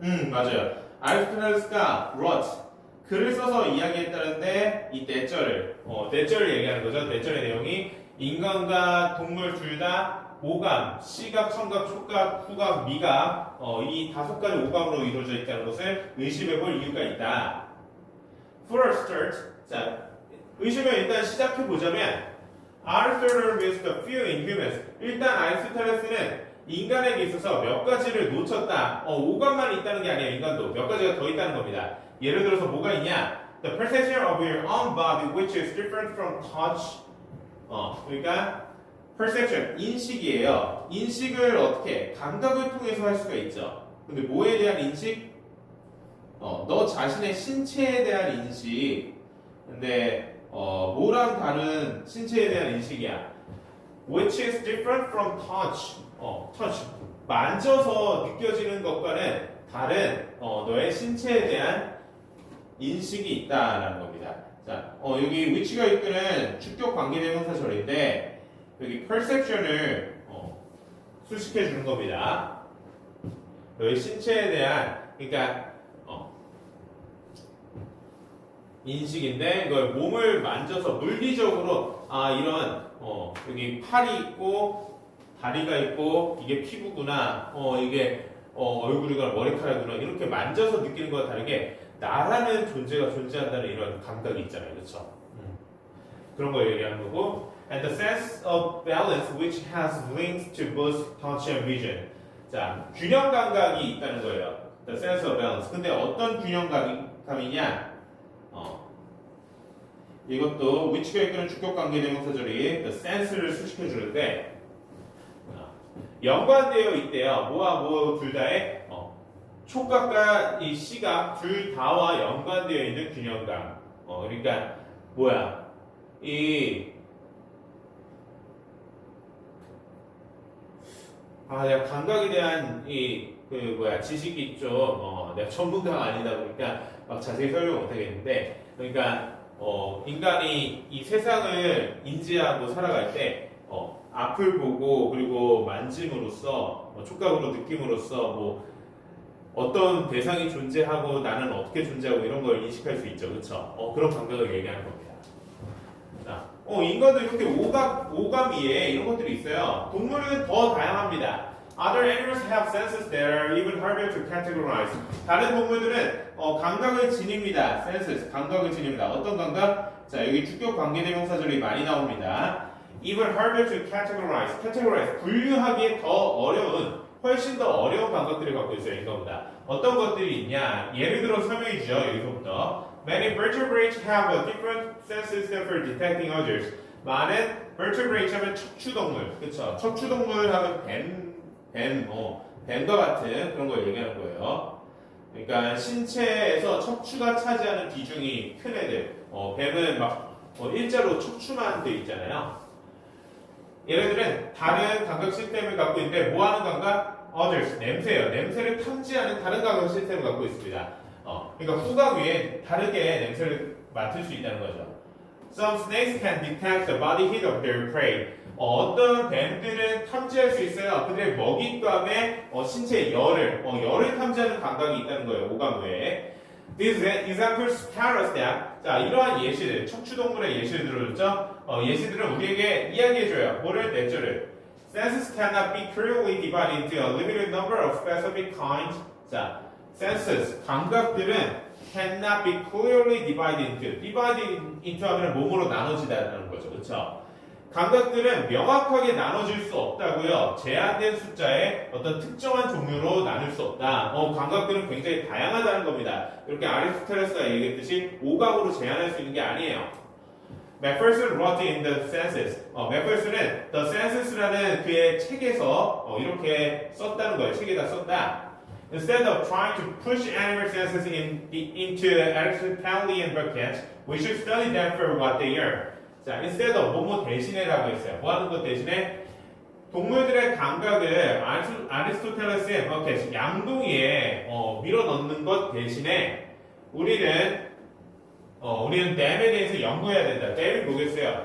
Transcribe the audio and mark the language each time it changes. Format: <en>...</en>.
<ko>맞아요. 아리스토텔레스가 wrote, 글을 써서 이야기했다는데 이 대절을 얘기하는 거죠. 대절의 내용이 인간과 동물 둘 다 오감, 시각, 청각, 촉각, 후각, 미각 이 다섯 가지 오감으로 이루어져 있다는 것을 의심해볼 이유가 있다.</ko> <en>For a start,</en> <ko>자, 의심을 일단 시작해보자면</ko> <en>Aristotle missed a few in humans.</en> <ko>일단 아리스토텔레스는 인간에게 있어서 몇 가지를 놓쳤다. 오감만 있다는 게 아니에요. 인간도 몇 가지가 더 있다는 겁니다. 예를 들어서 뭐가 있냐?</ko> <en>The perception of your own body which is different from touch.</en> <ko>그러니까 perception, 인식이에요. 인식을 어떻게? 감각을 통해서 할 수가 있죠. 근데 뭐에 대한 인식? 너 자신의 신체에 대한 인식. 근데 뭐랑 다른 신체에 대한 인식이야.</ko> <en>Which is different from touch. touch.</en> <ko>만져서 느껴지는 것과는 다른 너의 신체에 대한 인식이 있다라는 겁니다. 자, 여기 which가 이끄는 주격 관계대명사절인데 여기 perception을 수식해 주는 겁니다. 너의 신체에 대한 그러니까 인식인데 이걸 몸을 만져서 물리적으로 이런 여기 팔이 있고 다리가 있고 이게 피부구나 이게 얼굴이거나 머리카락이구나 이렇게 만져서 느끼는 것과 다르게 나라는 존재가 존재한다는 이런 감각이 있잖아요. 그렇죠? 그런 거 얘기하는 거고</ko> <en>and the sense of balance which has links to both touch and vision.</en> <ko>자, 균형 감각이 있다는 거예요.</ko> <en>the sense of balance.</en> <ko>근데 어떤 균형 감이냐? 이것도 which가 이끄는 주격 관계 대명사절이 the sense를 수식해 주는데 연관되어 있대요. 뭐와 뭐 둘 다에 촉각과 이 시각 둘 다와 연관되어 있는 균형감. 그러니까 뭐야? 내가 감각에 대한 지식이 좀 내가 전문가가 아니다 보니까 막 자세히 설명 못 하겠는데 그러니까 인간이 이 세상을 인지하고 살아갈 때 앞을 보고 그리고 만짐으로써 촉각으로 느낌으로써 뭐 어떤 대상이 존재하고 나는 어떻게 존재하고 이런 걸 인식할 수 있죠, 그렇죠? 그런 감각을 얘기하는 겁니다. 자, 인간도 이렇게 오감이에 이런 것들이 있어요. 동물은 더 다양합니다.</ko> <en>Other animals have senses that are even harder to categorize.</en> <ko>다른 동물들은 감각을 지닙니다. senses, 감각을 지닙니다. 어떤 감각? 자, 여기 주격 관계대명사절이 많이 나옵니다.</ko> <en>Even harder to categorize.</en> <ko>분류하기에 더 어려운, 훨씬 더 어려운 감각들을 갖고 있어요, 인간보다. 어떤 것들이 있냐? 예를 들어 설명해 주죠. 여기서부터.</ko> <en>Many vertebrates have a different sense system for detecting others.</en> <ko>많은 vertebrates 하면 척추동물, 그쵸? 척추동물 하면 뱀과 같은 그런 걸 얘기하는 거예요. 그러니까 신체에서 척추가 차지하는 비중이 큰 애들. 뱀은 막 일자로 척추만 돼 있잖아요. 얘네들은 다른 감각 시스템을 갖고 있는데 뭐 하는 감각? Others, 냄새예요. 냄새를 탐지하는 다른 감각 시스템을 갖고 있습니다. 그러니까 후각 위에 다르게 냄새를 맡을 수 있다는 거죠.</ko> <en>Some snakes can detect the body heat of their prey.</en> <ko>어떤 뱀들은 탐지할 수 있어요. 그들의 먹잇감의 신체 열을 탐지하는 감각이 있다는 거예요. 오감 외에.</ko> <en>These examples tell us that.</en> <ko>자, 이러한 예시들, 척추동물의 예시를 들어줬죠. 예시들은 우리에게 이야기해줘요. 뭐를? 뇌절을.</ko> <en>Senses cannot be clearly divided into a limited number of specific kinds.</en> <ko>자, senses, 감각들은</ko> <en>cannot be clearly divided into</en> <ko>하면 몸으로 나눠지다는 거죠. 그렇죠? 감각들은 명확하게 나눠질 수 없다고요. 제한된 숫자의 어떤 특정한 종류로 나눌 수 없다. 감각들은 굉장히 다양하다는 겁니다. 이렇게 아리스토텔레스가 얘기했듯이 오감으로 제한할 수 있는 게 아니에요.</ko> <en>맥펄슨 wrote in the senses.</en> <ko>맥펄슨은 the senses라는 그의 책에서 이렇게 썼다는 거예요. 책에다 썼다.</ko> <en>Instead of trying to push animal senses into Aristotelian buckets, we should study them for what they are.</en> <ko>자, instead of 뭐뭐 대신에라고 했어요. 뭐 하는 것 대신에? 동물들의 감각을 아리스토텔레스의 버켓, 양동이에 밀어넣는 것 대신에 우리는 dam에 대해서 연구해야 된다. dam이 뭐겠어요?</ko>